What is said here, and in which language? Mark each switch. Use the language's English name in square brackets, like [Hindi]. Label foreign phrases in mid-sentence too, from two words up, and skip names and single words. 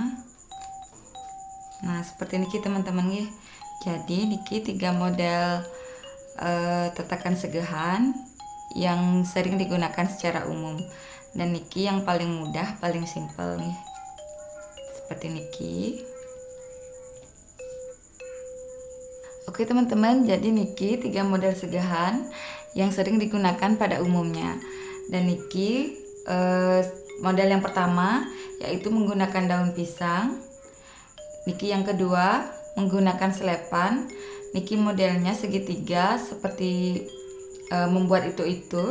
[Indonesian] Nah, seperti niki teman-teman nggih. Jadi niki 3 model tatakan segahan yang sering digunakan secara umum, dan niki yang paling mudah, paling simpel nih. Seperti niki. Oke teman-teman, jadi niki 3 model segahan yang sering digunakan pada umumnya. Dan niki model yang pertama yaitu menggunakan daun pisang. Niki yang kedua menggunakan selepan. Niki modelnya segitiga seperti membuat itu.